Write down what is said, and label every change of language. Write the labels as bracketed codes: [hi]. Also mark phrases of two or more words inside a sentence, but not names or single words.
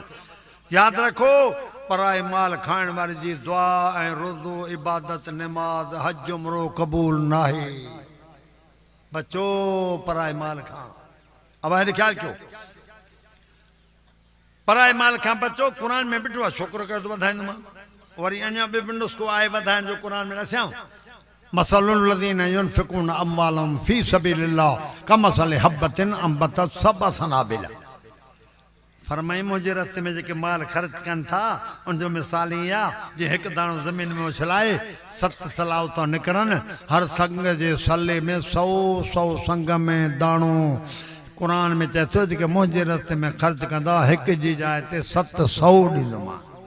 [sd] यादि रखो, पराए माल खाइण वारे जी दुआ ऐं रोज़ो, इबादत, नमाज़, हज, उमरो क़बूल नाहे। बचो पराए माल खां। अब हेॾे ख़्यालु कयो, पराए माल खां बचो क़ुरान में ॿिठो आहे छोकिरो कर तो वधाईंदो वरी अञा बि नुस्ख़ो आहे वधाइण जो क़ुरान में न थियां [ar] مثل الذين ينفقون أموالهم في سبيل الله كمثل حبة أنبتت سبع سنابل [sd] फरमाई मुंहिंजे रस्ते में जेके माल ख़र्च कनि था उनजो मिसाल ईअं आहे जे हिकु दाणो ज़मीन में उछलाए 7 सलाह था निकिरनि हर संग जे सले में 100 संग में दाणो क़ुरान में चए थो जेके मुंहिंजे रस्ते में ख़र्च कंदा हिकु जी जाइ ते 700 ॾींदोमांव